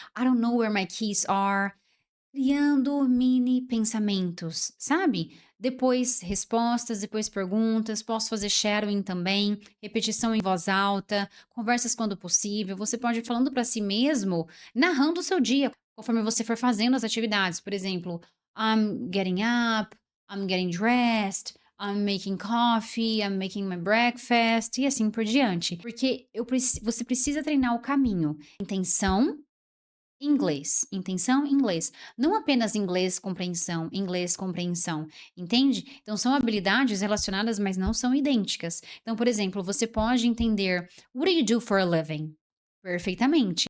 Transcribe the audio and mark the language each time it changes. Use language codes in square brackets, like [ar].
[en] I don't know where my keys are". [pt] Criando mini pensamentos, sabe? Depois respostas, depois perguntas, posso fazer shadowing também, repetição em voz alta, conversas quando possível. Você pode ir falando para si mesmo, narrando o seu dia, conforme você for fazendo as atividades. Por exemplo, [en] I'm getting up, I'm getting dressed, I'm making coffee, I'm making my breakfast [pt] e assim por diante. Porque você precisa treinar o caminho. Intenção, inglês, intenção, inglês. Não apenas inglês, compreensão, entende? Então são habilidades relacionadas, mas não são idênticas. Então, por exemplo, você pode entender [en] "What do you do for a living?" [pt] Perfeitamente.